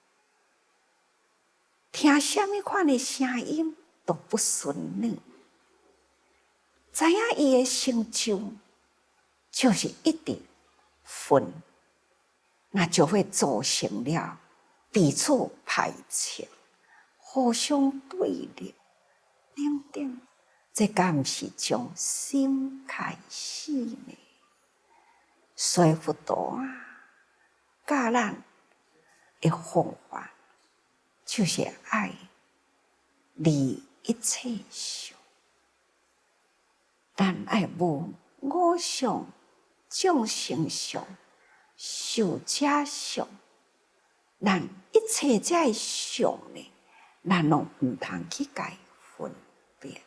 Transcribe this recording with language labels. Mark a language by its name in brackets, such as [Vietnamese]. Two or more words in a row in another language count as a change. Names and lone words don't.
[Min Nan Chinese] 听什么款的声音都不顺利，知影伊的成就就是一直分，那就会造成了彼此排斥、互相对立等等，这敢毋是从心开始呢？所以佛陀啊，教咱的方法。就是爱离一切相，咱爱无我相、众生相、寿者相，咱一切这相呢，咱拢毋通去甲分别。